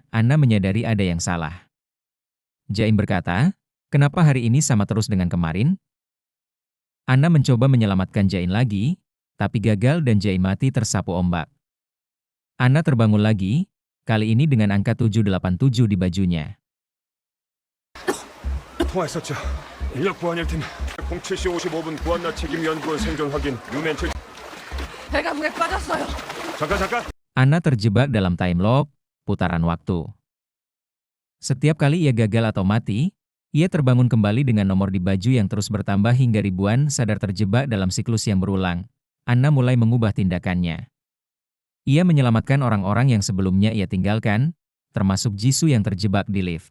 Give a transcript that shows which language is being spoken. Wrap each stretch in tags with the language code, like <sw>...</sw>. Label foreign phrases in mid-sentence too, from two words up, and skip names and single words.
<id>Anna menyadari ada yang salah. Jain berkata, "Kenapa hari ini sama terus dengan kemarin?" Anna mencoba menyelamatkan Jain lagi, tapi gagal dan Jain mati tersapu ombak. Anna terbangun lagi, kali ini dengan angka 787 di bajunya.</id> <ko>통화했었죠. 인력 보안일팀 07시 55분 구한나 책임 연구원 생존 확인 유맨 칠. 배가 물에 빠졌어요. 잠깐.</ko> <id>Anna terjebak dalam</id> <en>time loop,</en> <id>putaran waktu. Setiap kali ia gagal atau mati, ia terbangun kembali dengan nomor di baju yang terus bertambah hingga ribuan. Sadar terjebak dalam siklus yang berulang, Anna mulai mengubah tindakannya. Ia menyelamatkan orang-orang yang sebelumnya ia tinggalkan, termasuk Jisoo yang terjebak di lift.</id>